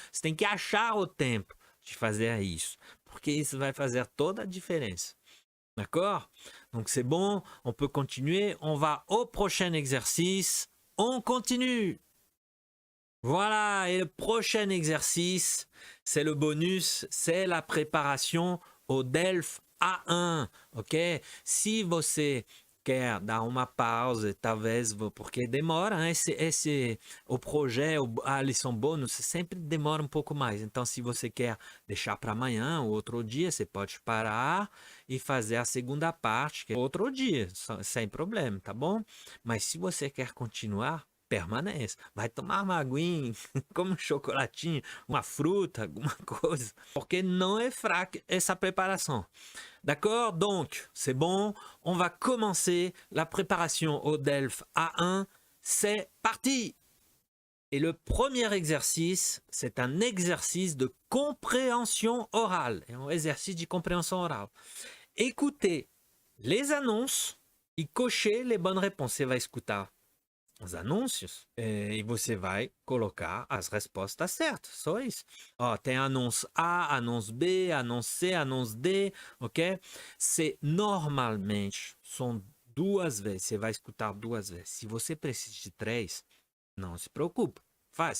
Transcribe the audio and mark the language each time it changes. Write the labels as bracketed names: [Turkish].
[Portuguese] Você tem que achar o tempo de fazer isso. Porque isso vai fazer toda a différence. [French] D'accord? Donc c'est bon, on peut continuer. On va au prochain exercice. On continue. Voilà, et le prochain exercice, c'est le bonus, c'est la préparation au DELF A1. Ok? [Portuguese] Se você quer dar uma pausa, talvez, porque demora, né? O projeto, a lição bônus sempre demora um pouco mais. Então, se você quer deixar para amanhã ou outro dia, você pode parar e fazer a segunda parte, que é outro dia, sem problema, tá bom? Mas se você quer continuar, permanece. Vai tomar uma aguinha, come um chocolatinho, uma fruta, alguma coisa, porque não é fraca essa préparation. [French] D'accord? Donc, c'est bon, on va commencer la préparation au DELF A1. C'est parti! Et le premier exercice, c'est un exercice de compréhension orale. [Portuguese] É um exercício de compreensão oral. [French] Écoutez les annonces e cocher les bonnes réponses. [Portuguese] Você vai escutar os anúncios e você vai colocar as respostas certas. Só isso. Ó, tem anúncio A, anúncio B, anúncio C, anúncio D, ok? C'est normalmente são 2 vezes. Você vai escutar 2 vezes. Se você precisa de 3, não se preocupe. Faz.